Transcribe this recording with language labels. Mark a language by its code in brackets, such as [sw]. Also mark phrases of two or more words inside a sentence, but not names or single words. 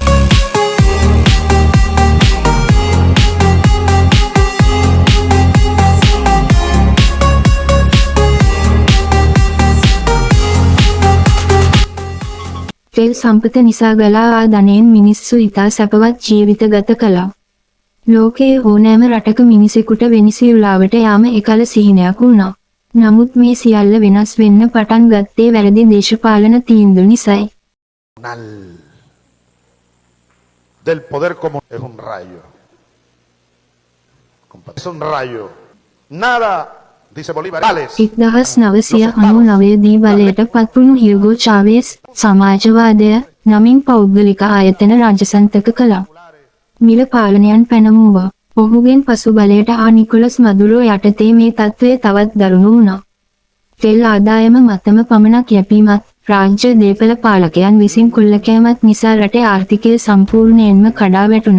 [si] තෙල් සම්පත නිසා ගලා ආ ධනයෙන් මිනිස්සු ඉතා සැපවත් ජීවිත ගත කළා. ලෝකයේ ඕනෑම රටක මිනිසෙකුට වෙනිසියුලාවට යාම එකල සිහිනයක් වුණා. නමුත් මේ සියල්ල වෙනස් වෙන්න පටන් ගත්තේ වැරදි දේශපාලන තීන්දුව නිසායි. [es] Del poder como es un rayo. Es un rayo. Nada, dice Bolívar. [si] 1999 දී බලයට පත්වුණු හියුගෝ චාවෙස් සමාජවාදය නමින් පෞද්ගලික ආයතන රාජසන්තක කළා. මිල පාලනයන් පැනවුවා. ඔහුගෙන් පසු බලයට ආ නිකොලස් මදුරෝ යටතේ මේ තත්ත්වය තවත් දරුණු වුණා. තෙල් ආදායම මතම පමණක් යැපීමත් රාජ්‍ය දේපල පාලකයන් විසින් කුල්ලකෑමත් නිසා රටේ ආර්ථිකය සම්පූර්ණයෙන්ම කඩා වැටුණා.